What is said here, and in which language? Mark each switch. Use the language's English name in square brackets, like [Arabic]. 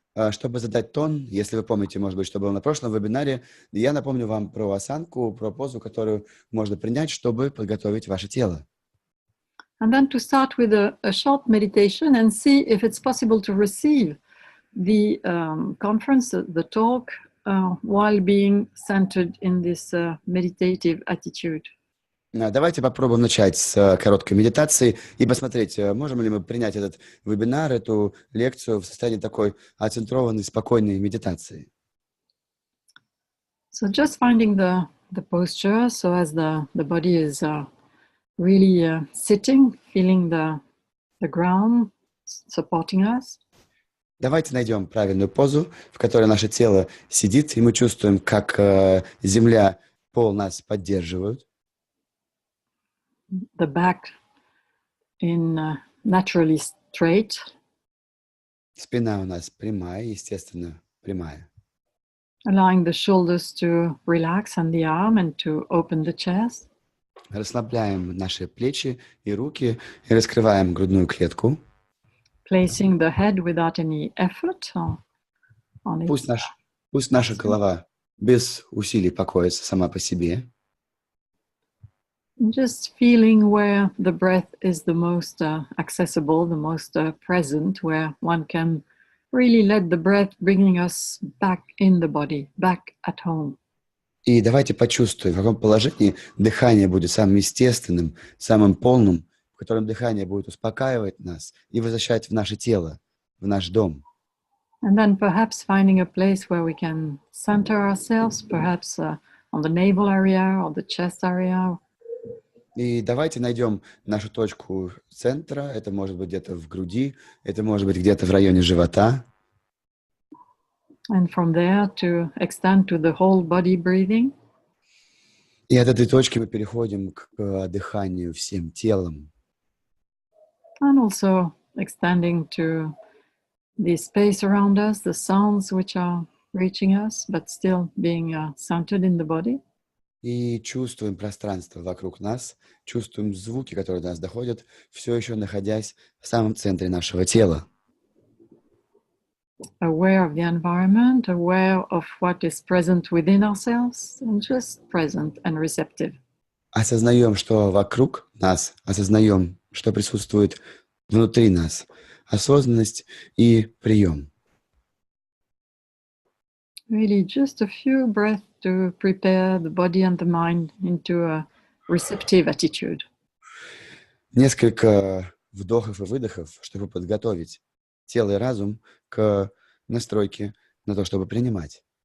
[Russian] Чтобы задать тон, если вы помните, может быть, что было на прошлом вебинаре, я напомню вам про осанку, про позу, которую можно принять, чтобы подготовить ваше тело. [English] And then to start with a short meditation and see if it's possible to receive the conference, the talk, while being centered in this meditative attitude. [Russian] Давайте попробуем начать с короткой медитации и посмотреть, можем ли мы принять этот вебинар, эту лекцию в состоянии такой оцентрованной, спокойной медитации. [English] So just finding the posture, so as the body is really sitting, feeling the ground supporting us. [Russian] Давайте найдем правильную позу, в которой наше тело сидит, и мы чувствуем, как земля, пол нас поддерживают. [English] The back in naturally straight. [Russian] Спина у нас прямая, естественно, прямая. [English] Allowing the shoulders to relax and the arm and to open the chest. [Russian] Расслабляем наши плечи и руки и раскрываем грудную клетку. [English] Placing the head without any effort on [Russian] Пусть [English] its [Russian] наша голова без усилий покоится сама по себе. [English] Just feeling where the breath is the most accessible, the most present, where one can really let the breath bringing us back in the body, back at home. [Russian] И давайте почувствуем, в каком положении дыхание будет самым естественным, самым полным, в котором дыхание будет успокаивать нас и возвращать в наше тело, в наш дом. [English] And then perhaps finding a place where we can center ourselves, perhaps on the navel area or the chest area. [Russian] И давайте найдем нашу точку центра. Это может быть где-то в груди, это может быть где-то в районе живота. [English] And from there to extend to the whole body breathing. [Russian] И от этой точки мы переходим к дыханию всем телом. [English] And also extending to the space around us, the sounds which are reaching us, but still being centered in the body. [Russian] И чувствуем пространство вокруг нас, чувствуем звуки, которые до нас доходят, все еще находясь в самом центре нашего тела. [English] Aware of the environment, aware of what is present within ourselves, and just present and receptive. [Russian] Осознаем, что вокруг нас, осознаем, что присутствует внутри нас. Осознанность и прием. [English] Really just a few breaths to prepare the body and the mind into a receptive attitude. [Russian] Несколько вдохов и выдохов, чтобы подготовить тело и разум к настройке на то, чтобы принимать.